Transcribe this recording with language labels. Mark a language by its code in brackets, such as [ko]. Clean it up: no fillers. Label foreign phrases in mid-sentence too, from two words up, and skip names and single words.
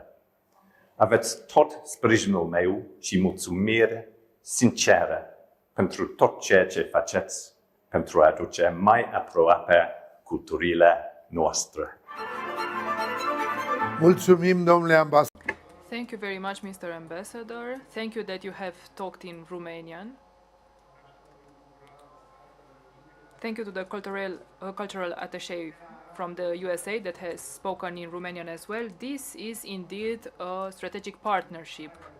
[ro] Aveți tot sprijinul meu și mulțumire sinceră pentru tot ceea ce faceți pentru a aduce mai aproape culturile noastre. Mulțumim, domnule ambasador. [en] Thank you very much, Mr. Ambassador. Thank you that you have talked in Romanian. Thank you to the cultural attaché from the USA that has spoken in Romanian as well. This is indeed a strategic partnership.